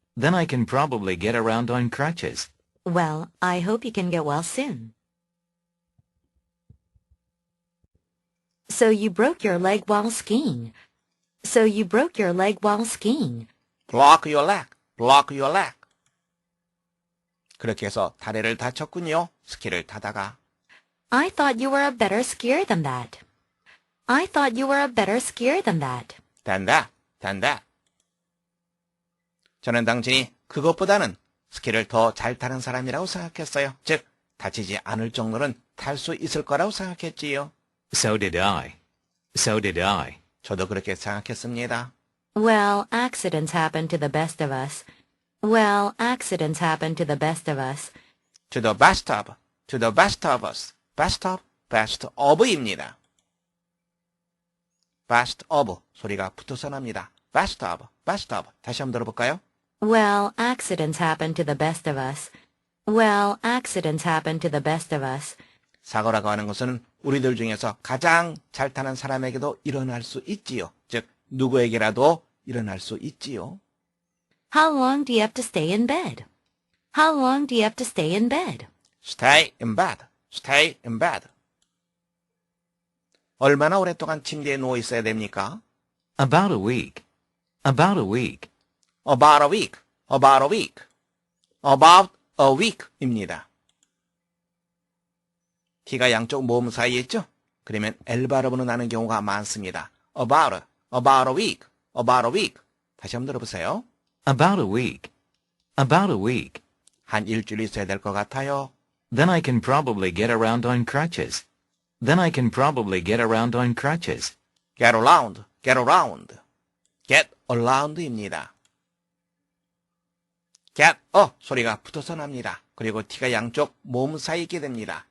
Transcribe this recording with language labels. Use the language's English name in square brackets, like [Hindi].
[English] Then I can probably get around on crutches. Well, I hope you can get well soon. So you broke your leg while skiing. So you broke your leg while skiing. Block your leg. Block your leg. [Korean] 그렇게 해서 다리를 다쳤군요. 스키를 타다가. [English] I thought you were a better skier than that. I thought you were a better skier than that. Than that. Than that. [Korean] 저는 당신이 그것보다는 스키를 더 잘 타는 사람이라고 생각했어요. 즉, 다치지 않을 정도는 탈 수 있을 거라고 생각했지요. [English] So did I. So did I. [Korean] 저도 그렇게 생각했습니다. [English] Well, accidents happen to the best of us. Well, accidents happen to the best of us. To the best of, to the best of us. best of, best of입니다. best of [Korean] 소리가 붙어서 납니다. [English] best of, best of. [Korean] 다시 한번 들어볼까요? [English] Well, accidents happen to the best of us. Well, accidents happen to the best of us. [Korean] 사고라고 하는 것은 우리들 중에서 가장 잘 타는 사람에게도 일어날 수 있지요. 즉, 누구에게라도 일어날 수 있지요. [English] How long do you have to stay in bed? How long do you have to stay in bed? Stay in bed. Stay in bed. [Korean] 얼마나 오랫동안 침대에 누워 있어야 됩니까? [English] About a week. About a week. About a week. About a week. About a week입니다. [Korean] T가 양쪽 모음 사이에 있죠? 그러면 L 발음으로 나는 경우가 많습니다. [English] About a week. About a week. [Korean] 다시 한번 들어보세요. [English] About a week. About a week. [Korean] 한 일주일 있어야 될 것 같아요. [English] Then I can probably get around on crutches. Then I can probably get around on crutches. Get around. Get around. Get around입니다. [Korean] get 소리가 붙어서 납니다. 그리고 T가 양쪽 모음 사이에 있게 됩니다.